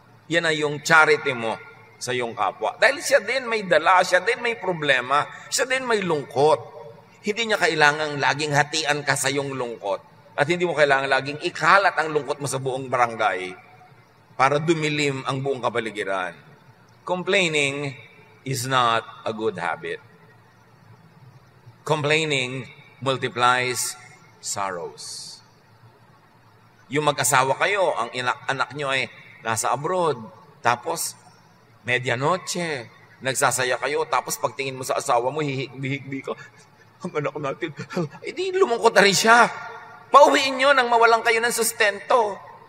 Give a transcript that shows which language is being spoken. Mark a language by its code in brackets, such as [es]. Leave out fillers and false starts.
[tl] Yan ay yung charity mo sa iyong kapwa. Dahil siya din may dala, siya din may problema, siya din may lungkot. Hindi niya kailangang laging hatian ka sa iyong lungkot. At hindi mo kailangang laging ikalat ang lungkot mo sa buong barangay para dumilim ang buong kapaligiran. [en] Complaining is not a good habit. Complaining multiplies sorrows. [tl] Yung mag-asawa kayo, ang anak nyo ay nasa abroad, tapos medianoche, nagsasaya kayo, tapos pagtingin mo sa asawa mo, hihigbi ka. Ang anak natin, di lumungkot na rin siya. Pauwiin nyo nang mawalan kayo ng sustento.